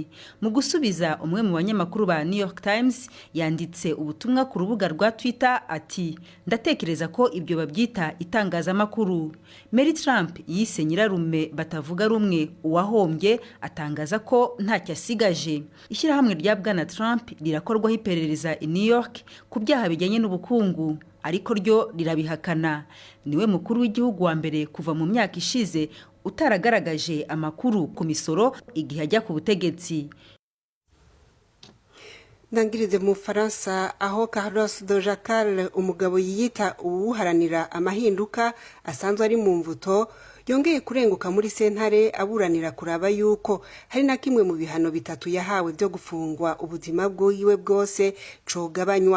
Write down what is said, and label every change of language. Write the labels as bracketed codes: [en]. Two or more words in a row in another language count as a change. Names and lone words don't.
[rn] Mu gusubiza, umwe mu banyamakuru ba New York Times yanditse ubutumwa ku rubuga rwa Twitter ati, ndatekereza ko ibyo babyita itangazamakuru. Mary Trump yise nyirarume batavuga rumwe uwahombye, atangaza ko ntacyo asigaje. Ishyirahamwe rya Bwana Trump rirakorwaho iperereza i New York ku byaha bijyanye n'ubukungu, ariko ryo rirabihakana. Niwe mukuru w'igihugu wa mbere kuva mu myaka ishize utaragaragaje amakuru ku misoro igihe ajya ku butegetsi. Ndangirize mu Faransa, aho Carlos de Jacal, umugabo yiyita uwuharanira amahinduka asanzwe ari mu mvuto, yongeye kurenguka muri sentare aburanira kuraba yuko hari na kimwe mu bihano bitatu yahawe byo gufungwa ubuzima bwiwe bwose cogabanywa.